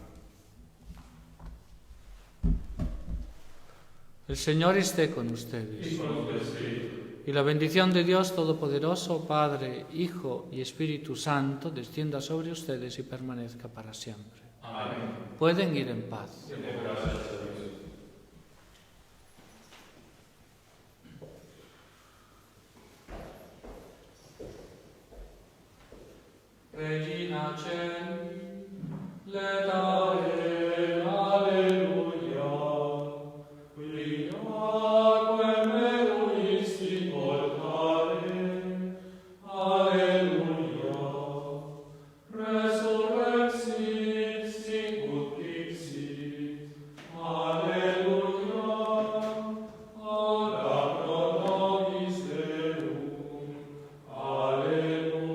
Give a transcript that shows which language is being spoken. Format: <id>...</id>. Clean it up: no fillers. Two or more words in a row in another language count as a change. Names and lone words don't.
<es>El Señor esté con ustedes. Y con tu espíritu. Y la bendición de Dios Todopoderoso, Padre, Hijo y Espíritu Santo, descienda sobre ustedes y permanezca para siempre. Amén. Pueden ir en paz. Demos gracias a Dios.</es> <la>Regina Celi, letare, alleluia, quiliaque meruisti portare, alleluia, resurrexit sicut dixit, alleluia, ora pro nobis Deum, alleluia.</la>